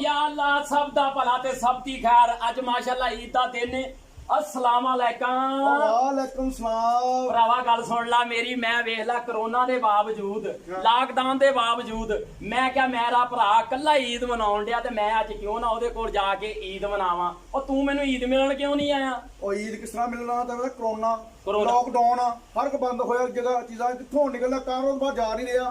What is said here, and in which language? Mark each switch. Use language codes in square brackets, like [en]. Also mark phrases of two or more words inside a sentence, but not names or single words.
[pa] ਅੱਲਾਹ ਸਭ ਦਾ ਭਲਾ ਤੇ ਸਭ ਦੀ ਖ਼ੈਰ। ਅੱਜ ਮਾਸ਼ਾਅੱਲਾਹ ਈਦ ਦਾ ਦਿਨ ਹੈ। [ar] السلام عليكم. وعليكم السلام. [pa] ਭਰਾਵਾ ਗੱਲ ਸੁਣ ਲਾ ਮੇਰੀ, ਮੈਂ ਵੇਖ ਲਾ ਕੋਰੋਨਾ ਦੇ ਬਾਵਜੂਦ, ਲੌਕਡਾਊਨ ਦੇ ਬਾਵਜੂਦ ਮੈਂ ਕਿਆ ਮੇਰਾ ਭਰਾ ਕੱਲਾ ਈਦ ਮਨਾਉਣ ਡਿਆ ਤੇ ਮੈਂ ਅੱਜ ਕਿਉਂ ਨਾ ਓਦੇ ਕੋਲ ਜਾ ਕੇ ਈਦ ਮਨਾਵਾਂ। ਓ ਤੂੰ ਮੈਨੂੰ ਈਦ ਮਿਲਣ ਕਿਉਂ ਨਹੀਂ ਆਇਆ? ਓ ਈਦ ਕਿਸ ਤਰ੍ਹਾਂ ਮਿਲਣਾ? ਤੇ ਕੋਰੋਨਾ ਕੋਰੋਨਾ। ਲੌਕਡਾਊਨ ਹਰ ਇੱਕ ਬੰਦ ਹੋਇਆ, ਜਗ੍ਹਾ ਚੀਜ਼ਾਂ ਕਿੱਥੋਂ ਨਿਕਲਣਾ, ਕਾਰੋਂ ਬਾਹਰ ਜਾ ਨਹੀਂ ਰਿਹਾ।